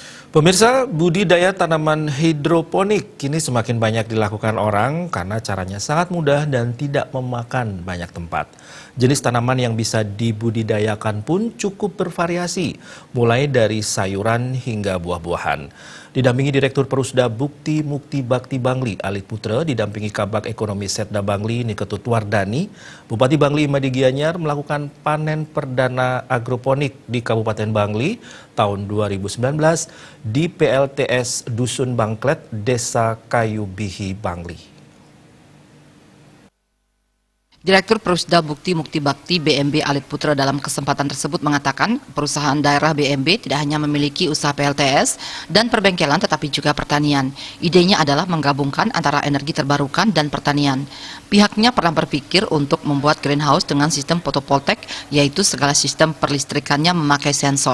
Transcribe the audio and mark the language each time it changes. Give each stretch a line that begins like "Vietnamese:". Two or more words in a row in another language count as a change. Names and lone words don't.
Indonesian: Pemirsa, budidaya tanaman hidroponik kini semakin banyak dilakukan orang karena caranya sangat mudah dan tidak memakan banyak tempat. Jenis tanaman yang bisa dibudidayakan pun cukup bervariasi, mulai dari sayuran hingga buah-buahan. Didampingi Direktur Perusda Bukti Mukti Bakti Bangli, Alit Putra, didampingi Kabag Ekonomi Setda Bangli, Niketut Wardani, Bupati Bangli Imadi Gianyar melakukan panen perdana agroponik di Kabupaten Bangli tahun 2019 di PLTS Dusun Bangklet, Desa Kayu Bihi, Bangli. Direktur Perusda Bukti Mukti Bakti BMB Alit Putra dalam kesempatan tersebut mengatakan perusahaan daerah BMB tidak hanya memiliki usaha PLTS dan perbengkelan tetapi juga pertanian. Idenya adalah menggabungkan antara energi terbarukan dan pertanian. Pihaknya pernah berpikir untuk membuat greenhouse dengan sistem fotovoltaik, yaitu segala sistem perlistrikannya memakai sensor.